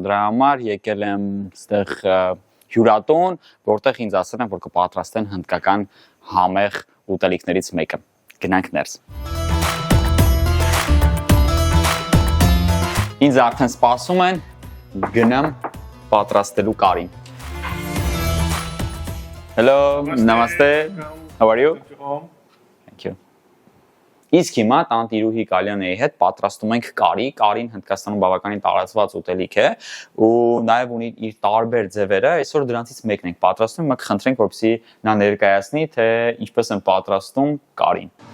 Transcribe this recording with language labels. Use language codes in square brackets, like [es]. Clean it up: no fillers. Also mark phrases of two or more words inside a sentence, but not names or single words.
[hy] Դրա համար եկել եմ այստեղ հյուրատուն, որտեղ ինձ ասել են, որ կպատրաստեն հնդկական համեղ ուտելիքներից մեկը։ Գնանք ներս։ Ինձ արդեն սպասում են, գնամ պատրաստելու կարին։ Hello, namaste. [en] How are you? Thank you. [hy] Իսկ հիմա տանտիրուհի Կալյանեի հետ պատրաստում ենք կարի, կարին Հնդկաստանում բավականին տարածված ուտելիք է ու նաև ունի իր տարբեր ձևերը, այսօր դրանցից մեկն ենք պատրաստում, մենք խնդրենք, որպեսզի նա ներկայացնի, թե ինչպես են պատրաստում կարին։